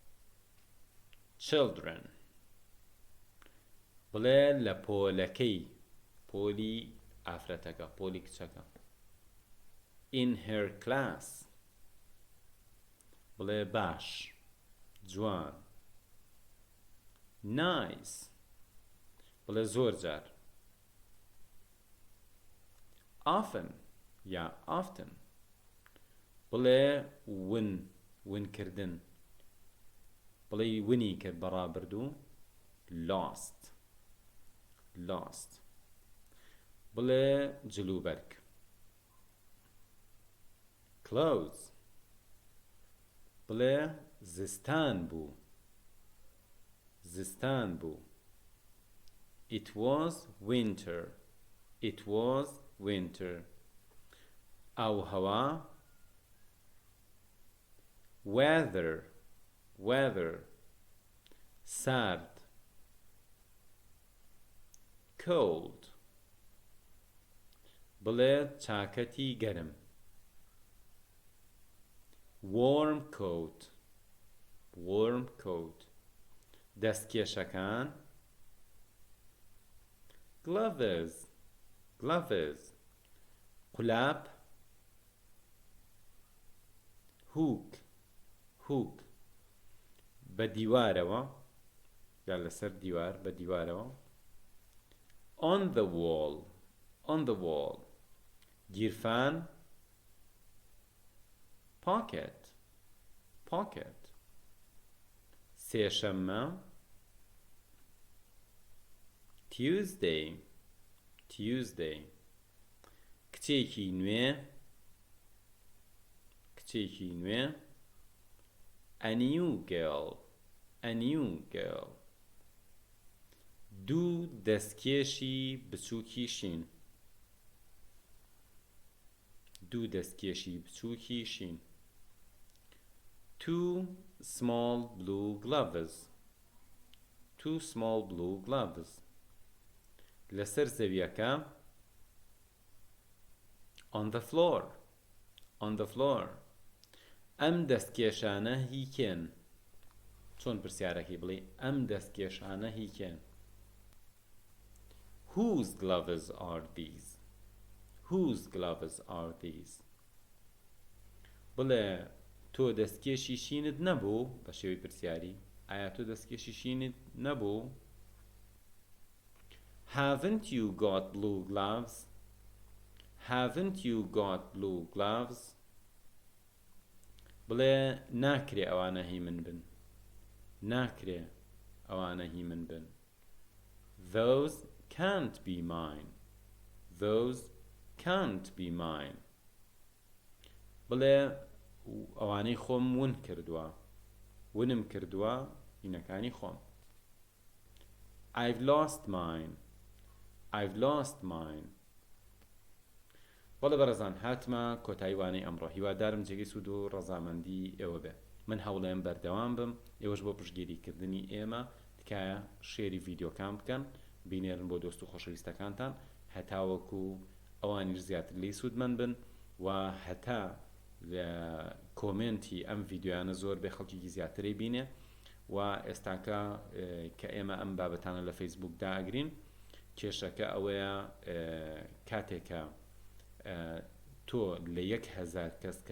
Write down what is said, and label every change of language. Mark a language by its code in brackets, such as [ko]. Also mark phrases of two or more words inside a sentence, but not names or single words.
[ckb] children بڵێ لە پۆلەکەی پۆلی ئافرەتەکە پۆلی کچەکە [en] in her class [ckb] بڵێ باش جوان nice بڵێ زۆر جار often یا often بڵێ ونکردن بڵێ ونی کرد بەڕابردوو lost بڵێ جلوبەرگ clothes بڵێ زستان بوو [en] it was winter [ckb] ئاو هەوا weather سارد cold بڵێ چاکەتی گەرم warm coat دەستکێشەکان gloves قولاب hook بە دیوارەوە یا لەسەر دیوار بە دیوارەوە [en] on the wall [ckb] گیرفان pocket سێشەممە Tuesday کچێکی نوێ [en] a new girl [ckb] دوو دەستکێشی بچووکی شین [en] two small blue gloves [ckb] لەسەر زەویەکە [en] on the floor [ckb] ئەم دەستکێشانە هیکێن چۆن پرسیارەکەی بڵێ ئەم دەستکێشانە هیکێن [en] whose gloves are these [ckb] بڵێ تۆ دەستکێشی شینت نەبوو بە شێوەی پرسیاری ئایا تۆ دەستکێشی شینت نەبوو [en] haven't you got blue gloves [ckb] بڵێ ناکرێ ئەوانە هی من بن [en] those can't be mine [ckb] بڵێ ئەوانەی خۆم ونم کردووە هینەکانی خۆم [en] I've lost mine [ckb] بەڵێ بەڕێزان هاتمە کۆتاییوانەی ئەمڕۆ هیوادارم جێگەی سوود و ڕەزامەندی ئێوە بێ من هەوڵێم بەردەوام بم ئێوەش بۆ پشتگیریکردنی ئێمە تکایە شێری ڤیدیۆکان بکەن بینێرن بۆ دۆست و خۆشەویستەکانتان هەتاوەکو ئەوانیش زیاتر لی سوودمەند بن و هەتا کۆمنتی ئەم ڤیدیۆیانە زۆر بێ خەڵکیی زیاتری بینێ و ئێستاکە کە ئێمە ئەم بابەتانە لە فەیسبووکدا ئەگرین کێشەکە ئەوەیە کاتێکە تۆ لە 1,000 کەس کە